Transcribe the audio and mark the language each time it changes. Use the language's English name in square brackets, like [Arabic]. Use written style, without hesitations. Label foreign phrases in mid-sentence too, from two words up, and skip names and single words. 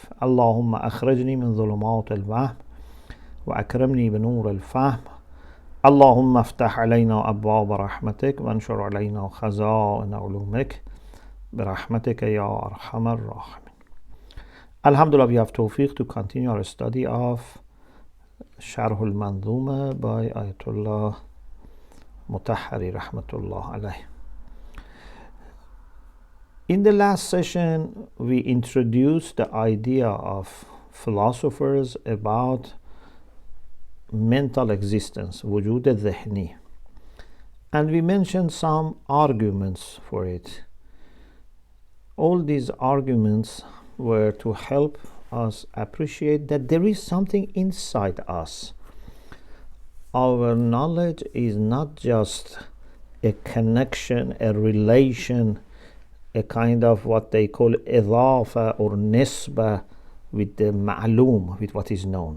[Arabic] اللهم اخرجنی من ظلمات الوهم وأكرمني بنور الفهم. اللهم افتح علينا أبواب رحمتك وانشر علينا خزائن علومك برحمتك يا أرحم الراحمين. [English] Alhamdulillah, we have tawfiq to continue our study of Sharh al-Manzumah by Ayatummah Mutahhari [Arabic] رحمة الله عليه. [English] In the last session, we introduced the idea of philosophers about mental existence, [Arabic] وجود ذهنی, [English] and we mentioned some arguments for it. All these arguments were to help us appreciate that there is something inside us. Our knowledge is not just a connection, a relation, a kind of what they call إضافة or nisbah with the ma'lum, with what is known.